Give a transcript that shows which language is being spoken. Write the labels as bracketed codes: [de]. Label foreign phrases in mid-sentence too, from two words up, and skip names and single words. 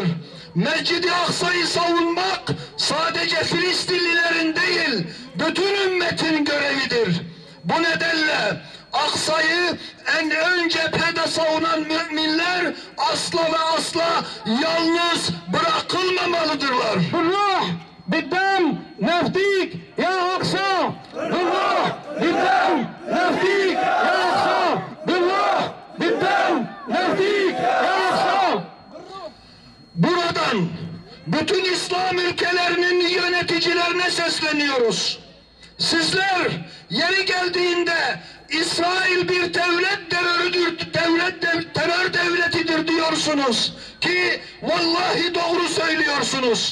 [tr] Mescid-i Aksa'yı savunmak sadece Filistinlilerin değil, bütün ümmetin görevidir. Bu nedenle Aksa'yı en ön cephede savunan müminler asla ve asla yalnız bırakılmamalıdırlar. [ar] بالروح بالدم نفديك يا أقصى بالروح بالدم نفديك يا أقصى بالروح بالدم نفديك يا أقصى. [tr] Buradan bütün İslam ülkelerinin yöneticilerine sesleniyoruz. Sizler yeri geldiğinde İsrail bir terör devletidir diyorsunuz ki vallahi doğru söylüyorsunuz.